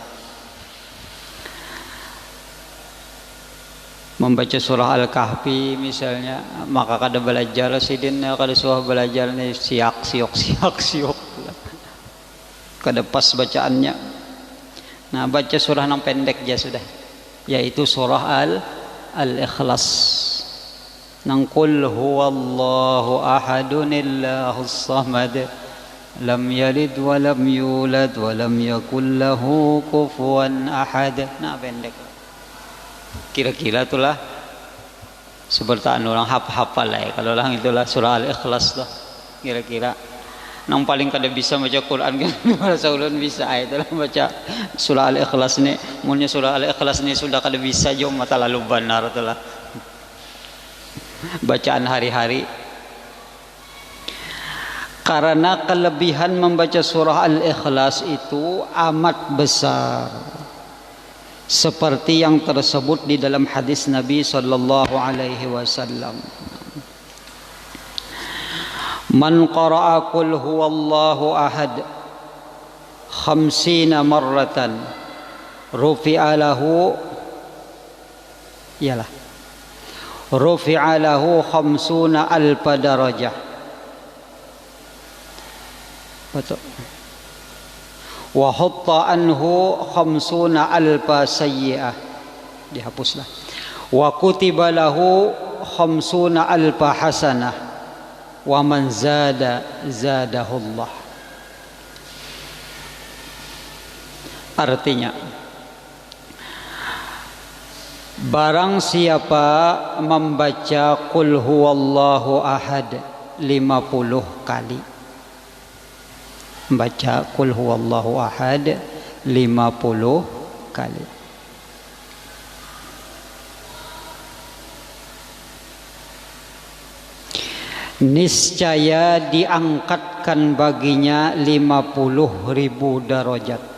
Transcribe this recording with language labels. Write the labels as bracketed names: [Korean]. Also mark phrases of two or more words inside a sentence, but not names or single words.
[Banjar] Membaca surah Al-Kahfi misalnya, maka kada belajar Yasidin kada suah belajar nih siak. Kada pas bacaannya. Nah, baca surah yang pendek aja sudah. [Indonesian] Yaitu surah Al-Ikhlas. [Arabic] Nang قل هو الله أحد الله الصمد لم يلد ولم يولد ولم يكن له كفوا أحد. [Banjar] Nah pendek kira-kira itulah seperti orang hafal lah kalau orang itulah surah Al-Ikhlas tuh kira-kira nang paling kada bisa baca Quran kan bahasa ulun bisa itulah baca surah Al-Ikhlas ni munnya surah Al-Ikhlas ni sudah kada bisa jom mata lalu benar itulah bacaan hari-hari [Indonesian] karena kelebihan membaca surah Al-Ikhlas itu amat besar seperti yang tersebut di dalam hadis Nabi [Arabic] صلى الله عليه وسلم من قرأ قل هو الله أحد 50 مرة رفع له رفع له 50 ألف درجة. [Indonesian] Betul. [Arabic] وحط عنه 50 ألف سيئة. [Indonesian] Dihapuslah. [Arabic] وكتب له 50 ألف حسنة. ومن زاده الله. [Indonesian] Artinya barang siapa membaca [Arabic] قل هو الله أحد [Indonesian] 50 kali, membaca [Arabic] قل هو الله أحد [Indonesian] 50 kali, niscaya diangkatkan baginya 50.000 darajat.